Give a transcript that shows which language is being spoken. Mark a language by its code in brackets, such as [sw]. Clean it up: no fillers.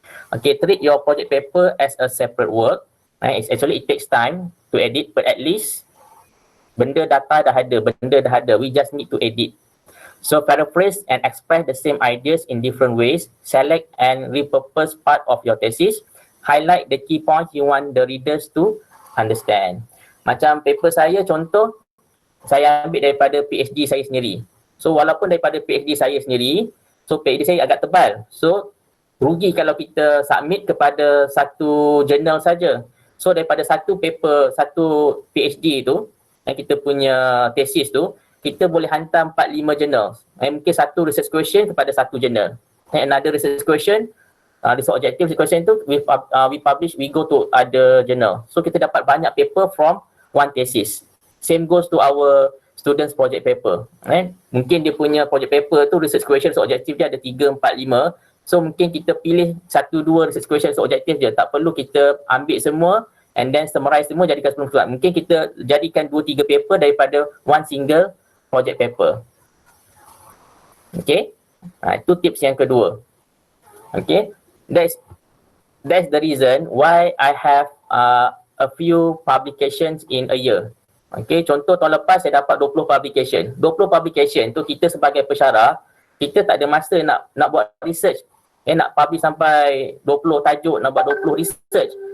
[en] Okay, treat your project paper as a separate work. It takes time to edit, but at least [ms] benda dah ada, [en] we just need to edit. So paraphrase and express the same ideas in different ways, select and repurpose part of your thesis, highlight the key points you want the readers to understand. [ms] Macam paper saya, contoh, saya ambil daripada PhD saya sendiri. So walaupun daripada PhD saya sendiri, so PhD saya agak tebal. So rugi kalau kita submit kepada satu jurnal saja. So daripada satu paper, satu PhD tu, yang kita punya thesis tu, kita boleh hantar 4-5 jurnal. Mungkin satu research question kepada satu jurnal. [en] Another research question, research objective research question tu, we publish, we go to other journal. [ms] So kita dapat banyak paper from one thesis. [en] Same goes to our students project paper. [ms] Mungkin dia punya project paper tu research question, research objective dia ada 3, 4, 5. So mungkin kita pilih 1-2 research question, research objective je. Tak perlu kita ambil semua and then summarize semua jadikan 10 surat. Mungkin kita jadikan 2-3 paper daripada [en] one single project paper. [ms] Okay, itu tips yang kedua. [en] Okay, that's the reason why I have a few publications in a year. [ms] Okay, contoh tahun lepas saya dapat 20 publication. 20 publication tu kita sebagai pensyarah, kita tak ada masa nak buat research. Nak publish sampai 20 tajuk, nak buat 20 research.